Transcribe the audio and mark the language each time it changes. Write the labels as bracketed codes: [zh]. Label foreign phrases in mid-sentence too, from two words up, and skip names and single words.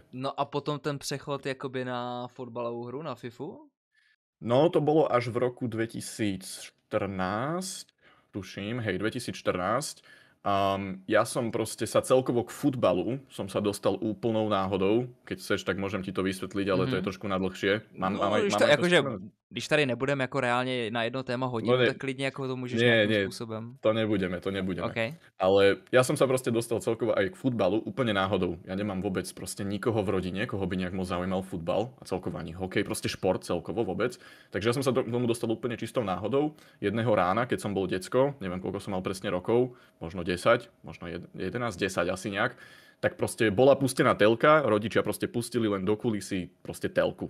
[cs] No a potom ten přechod jakoby na fotbalovú hru, na FIFU? [sk] No, to bolo až v roku 2014, tuším, hej, 2014. Ja som proste sa celkovo k futbalu som sa dostal úplnou náhodou. Keď chceš, tak môžem ti to vysvetliť, ale to je trošku nadlhšie. [cs] Když tady nebudeme jako reálně na jedno téma hodinu, tak klidně jako to můžeš nějakým způsobem. To nebudeme. [sk] Okay. Ale ja som sa proste dostal celkovo aj k futbalu úplne náhodou. Ja nemám vôbec proste nikoho v rodine, koho by nejak moc zaujímal futbal a celkovo ani hokej, proste šport celkovo vôbec. Takže ja som sa tomu dostal úplne čistou náhodou. Jedného rána, keď som bol decko, neviem koľko som mal presne rokov, možno 10, možno 11, 10 asi nejak, tak proste bola pustená telka, rodičia proste pustili len do kulisy proste telku.